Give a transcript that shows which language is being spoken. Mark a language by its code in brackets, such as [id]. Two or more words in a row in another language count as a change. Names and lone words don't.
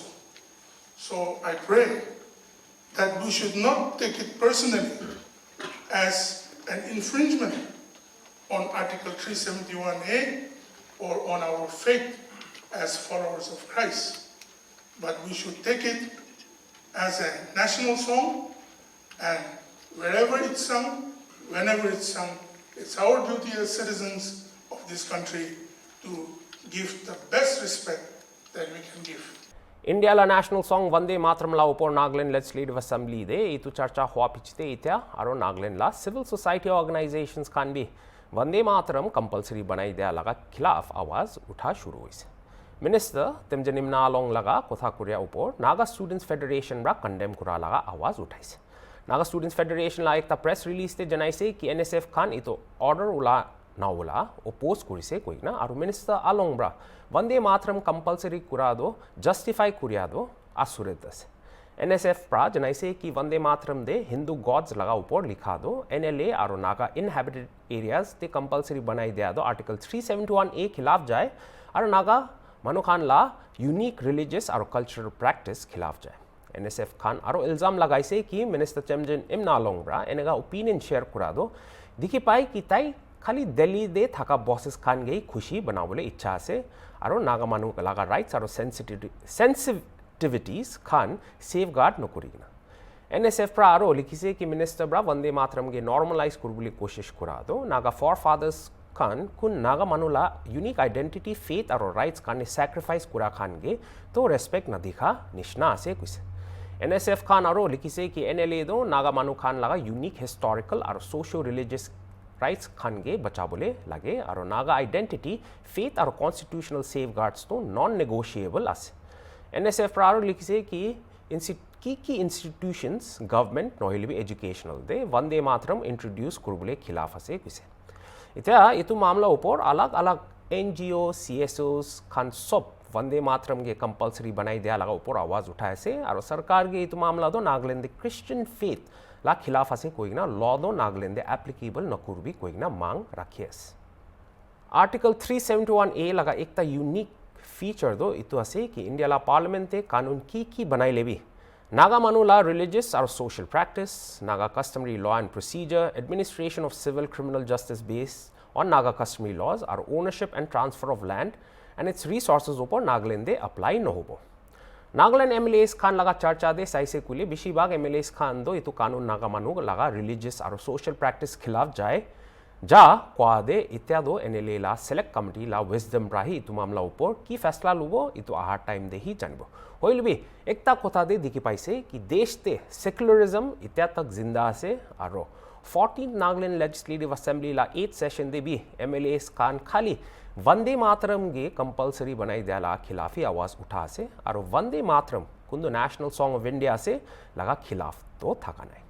[en] So I pray that we should not take it personally as an infringement on Article 371A or on our faith as followers of Christ, but we should take it as a national song, and wherever it's sung, whenever it's sung, it's our duty as citizens of this country to give the best respect that we can give. [nag] India la [en] national song [nag] Vande Mataram la upor Nagaland Legislative Assembly de itu charcha hua pichte itya aro Nagaland la [en] civil society organizations [nag] khan bhi Vande Mataram compulsory banai dia laga khilaf awaz utha shuru hoise. Minister temjanim na along laga kotha kuria upor Naga Students Federation ra condemn kura laga awaz uthaise. Naga Students Federation la ekta [en] press release [nag] te janaise ki NSF khan ito order ula naula oppose kurise koina aru minister along bra Vande Mataram compulsory kurado justify kuriado asuredas. NSF pra janaise ki Vande Mataram de [en] Hindu gods [nag] laga upor likha do NLA aru [en] Naga inhabited areas [nag] te compulsory banai dia do Article 371A khilaf jai aru Naga Manukhan la [en] unique religious [nag] aru [en] cultural practice [nag] khilaf jai. NSF khan aru ilzam lagaise ki minister Temjin Imna Longbra enega opinion share kurado dikhi pai ki tai khali Delhi de thaka bosses khan gei khushi banabole ichha ase aru Naga manu laga rights aru sensitivities khan safeguard nokurigna. NSF pra aro likhise ki minister bra Vande Mataram ge normalize kurbuli koshish kurado Naga forefathers khan kun Naga manula [en] unique identity faith [nag] aru rights khan sacrifice kura khan ge to respect na dikha nishna ase kuise. NSF khan aro likhise ki NLA do Naga manu khan laga [en] unique historical [nag] aru [en] socio religious rights [nag] khan ge bachabole lage aru [en] Naga identity faith [nag] aru [en] constitutional safeguards [nag] to [en] non negotiable [nag] ase. NSF pra aro likhise ki institutions government nohile educational de Vande Mataram introduce kurbule khilaf ase kuise. Itya itu mamla upor alag alag NGO CSOs khan sob वंदे मातरम के कंपलसरी बनाई दिया लगा ऊपर आवाज उठाए से और सरकार के इतो मामला दो नागालैंड [en] Christian faith [nag] ला खिलाफ असे कोई ना लॉ दो नागालैंड एप्लीकेबल नकुर भी कोई ना मांग रखिएस आर्टिकल 371A लगा एक ता [en] unique feature [nag] दो इतो असे कि इंडिया ला पार्लियामेंट ते कानून की बनाई लेबी नागा मानु ला रिलीजियस और [en] social practice Naga customary law and procedure administration of civil criminal justice based on Naga customary laws are ownership and transfer of land and its resources [nag] ऊपर नागालैंड दे अप्लाई न होबो नागालैंड MLAs खान लगा चर्चा दे साइसे कुले बेशिबाग MLAs खान दो इतो कानून नागा मानु लगा रिलीजियस और [en] social practice [nag] खिलाफ जाए जा क्वादे इत्यादो NLA ला [en] select committee [nag] ला विजडम राही इतो मामला ऊपर की फैसला लुबो इतो आहार टाइम दे ही जानबो होइल भी एकता कोता दे दिखी पाइसे कि देश ते सेक्युलरिज्म इत्या तक जिंदा से आरो 14th नागालैंड लेजिस्लेटिव असेंबली ला 8th सेशन दे भी MLAs खान खाली वंदे मातरम गे कंपलसरी बनाई दिया ला खिलाफी आवाज उठा से और वंदे मातरम कुंदो [en] national song of India [nag] से लगा खिलाफ तो थका नहीं